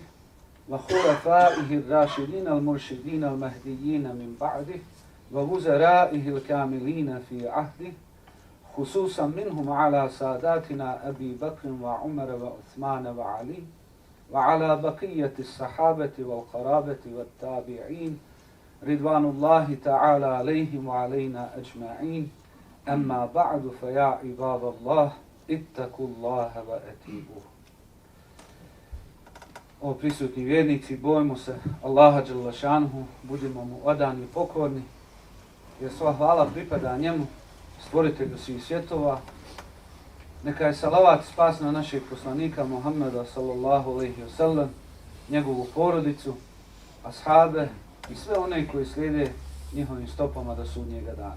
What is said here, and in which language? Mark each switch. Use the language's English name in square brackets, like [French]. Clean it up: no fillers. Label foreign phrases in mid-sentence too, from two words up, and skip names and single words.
[Arabic] وخلفائه الراشدين المرشدين المهديين من بعده ووزرائه الكاملين في عهده، خصوصا منهم على ساداتنا أبي بكر وعمر وعثمان وعلي، وعلى بقية الصحابة والقرابة والتابعين رضوان الله تعالى عليهم وعلينا أجمعين. أما بعد فيا عباد الله اتقوا الله وأطيعوه. [Bosnian] O prisutni vjernici, bojimo se Allaha [Arabic] جل شأنه, [Bosnian] budimo mu odani i pokorni, jer sva hvala pripada njemu, stvoritelju svih svjetova. Neka je salavat spas na našeg poslanika Muhammeda [Arabic] صلى الله عليه وسلم, [Bosnian] njegovu porodicu, ashabe i sve one koji slijede njihovim stopama do sudnjega dana.